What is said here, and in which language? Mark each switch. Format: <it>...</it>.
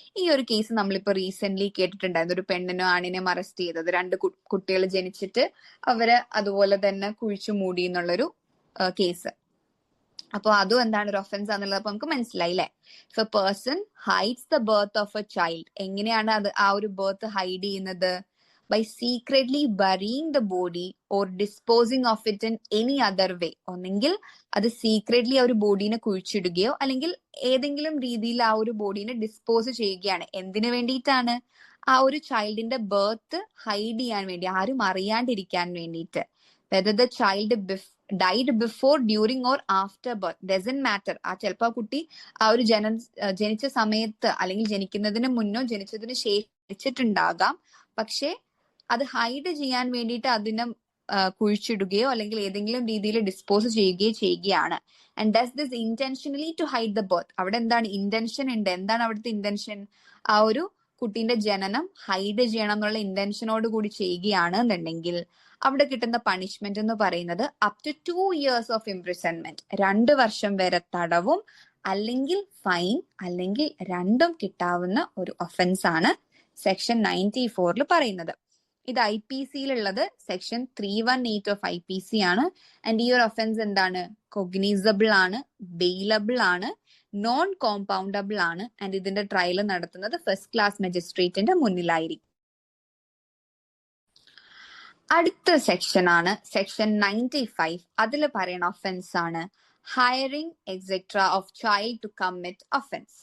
<ml>ഈ ഒരു കേസ് നമ്മളിപ്പോ റീസെന്റ് കേട്ടിട്ടുണ്ടായിരുന്നു. ഒരു പെണ്ണിനോ ആണിനെയും അറസ്റ്റ് ചെയ്തത്. 2 കുട്ടികൾ ജനിച്ചിട്ട് അവരെ അതുപോലെ തന്നെ കുഴിച്ചു മൂടി എന്നുള്ളൊരു കേസ്. അപ്പൊ അതും എന്താണ്? ഒരു ഒഫൻസ് ആണെന്നുള്ളത് അപ്പൊ നമുക്ക് മനസ്സിലായില്ലേ?</ml> <en>If a person hides the birth of a child.</en> <ml>എങ്ങനെയാണ് അത് ആ ഒരു ബർത്ത് ഹൈഡ് ചെയ്യുന്നത്?</ml> <en>by secretly burying the body or disposing of it in any other way.</en> <ml>ഒന്നെങ്കിൽ അത് സീക്രറ്റ്ലി ആ ഒരു ബോഡീനെ കുഴിച്ചിടുകയോ അല്ലെങ്കിൽ ഏതെങ്കിലും രീതിയിൽ ആ ഒരു ബോഡീനെ ഡിസ്പോസ് ചെയ്യുകയാണ്. എന്തിനു വേണ്ടിയിട്ടാണ്? ആ ഒരു ചൈൽഡിന്റെ ബർത്ത് ഹൈഡ് ചെയ്യാൻ വേണ്ടി, ആരും അറിയാണ്ടിരിക്കാൻ വേണ്ടിയിട്ട്.</ml> <en>whether the child died before, during or after birth doesn't matter.</en> <ml>ആ ചിലപ്പോൾ ആ കുട്ടി ആ ഒരു ജനിച്ച സമയത്ത് അല്ലെങ്കിൽ ജനിക്കുന്നതിന് മുന്നോ ജനിച്ചതിന് ശേഷിച്ചിട്ടുണ്ടാകാം. പക്ഷെ അത് ഹൈഡ് ചെയ്യാൻ വേണ്ടിയിട്ട് അതിനെ കുഴിച്ചിടുകയോ അല്ലെങ്കിൽ ഏതെങ്കിലും രീതിയിൽ ഡിസ്പോസ് ചെയ്യുകയാണ്.</ml> <en>And does this intentionally to hide the birth.</en> <ml>അവിടെ എന്താണ്? ഇന്റൻഷൻ ഉണ്ട്. എന്താണ് അവിടുത്തെ ഇന്റൻഷൻ? ആ ഒരു കുട്ടീന്റെ ജനനം ഹൈഡ് ചെയ്യണം എന്നുള്ള ഇന്റൻഷനോട് കൂടി ചെയ്യുകയാണ് എന്നുണ്ടെങ്കിൽ അവിടെ കിട്ടുന്ന പണിഷ്മെന്റ് എന്ന് പറയുന്നത്</ml> <en>Up to 2 years of imprisonment.</en> <ml>2 വർഷം വരെ തടവും അല്ലെങ്കിൽ ഫൈൻ അല്ലെങ്കിൽ രണ്ടും കിട്ടാവുന്ന ഒരു ഒഫൻസ് ആണ് സെക്ഷൻ 94 പറയുന്നത്. ഇത് IPC സെക്ഷൻ 318 ഓഫ് IPC ആണ്. ആൻഡ് ഈ ഒരു ഒഫൻസ് എന്താണ്? കൊഗ്നീസബിൾ ആണ്, ബെയിലബിൾ ആണ്, നോൺ കോമ്പൗണ്ടബിൾ ആണ്. ആൻഡ് ഇതിന്റെ ട്രയൽ നടത്തുന്നത് ഫസ്റ്റ് ക്ലാസ് മജിസ്ട്രേറ്റിന്റെ മുന്നിലായിരിക്കും. അടുത്ത സെക്ഷൻ ആണ് സെക്ഷൻ 95. അതിൽ പറയുന്ന ഒഫൻസ് ആണ്</ml> <en>hiring etc. of child to commit offense.</en>